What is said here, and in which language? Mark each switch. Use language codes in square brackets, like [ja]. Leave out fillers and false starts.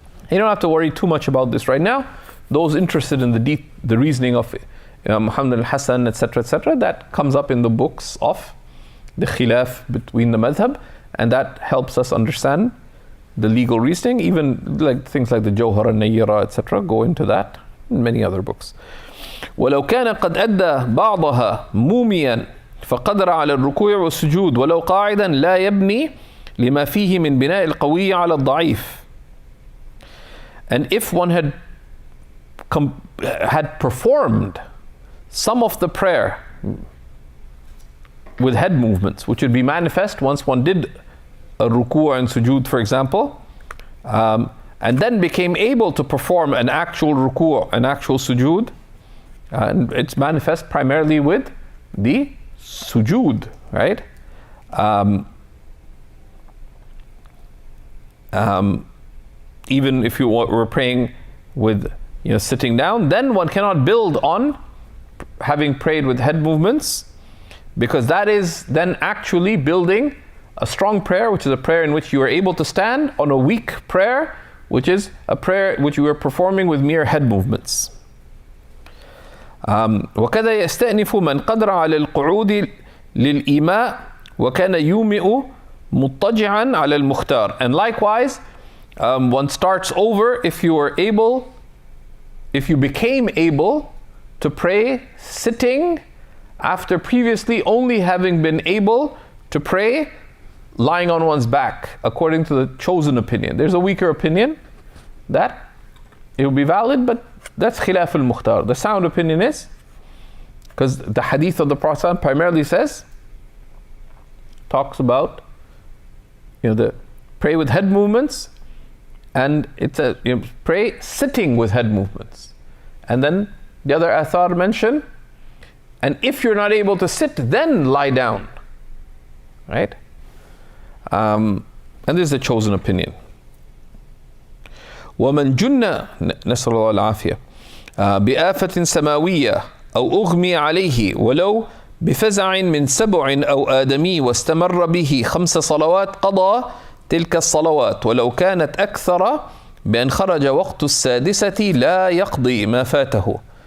[en] You don't have to worry too much about this right now. Those interested in the reasoning of Imam Muhammad al-Hasan, etc., that comes up in the books of the khilaf between the madhab, and that helps us understand the legal reasoning. Even like things like the Jawhar al-Nayyira, etc., go into that, and many other books. [ar] ولو كان قد أدى بعضها موميا فقدر على الركوع والسجود ولو قاعدا لا يبني لما فيه من بناء القوي على الضعيف. [en] And if one had performed some of the prayer with head movements, which would be manifest once one did a ruku' and sujood, for example, and then became able to perform an actual ruku', an actual sujood, and it's manifest primarily with the sujood, right? Even if you were praying with, sitting down, then one cannot build on having prayed with head movements, because that is then actually building a strong prayer, which is a prayer in which you are able to stand, on a weak prayer, which is a prayer which you are performing with mere head movements. [ar] وكذا يستأنف من قدر على القعود للإيماء وكان يومئ مضطجعا على المختار. [en] And likewise, one starts over if you became able to pray sitting after previously only having been able to pray lying on one's back, according to the chosen opinion. There's a weaker opinion that it will be valid, but that's khilaf al-mukhtar. The sound opinion is, because the hadith of the Prophet primarily talks about, the pray with head movements, and it's a pray sitting with head movements. And then the other athar mention, and if you're not able to sit, then lie down, right? And this is the chosen opinion. [ar] ومن جن نسأل الله العافية بآفة سماوية أو أغمي عليه ولو بفزع من سبع أو آدمي واستمر به 5 صلوات قضى تلك الصلوات ولو كانت أكثر بأن خرج وقت السادسة لا يقضي ما فاته.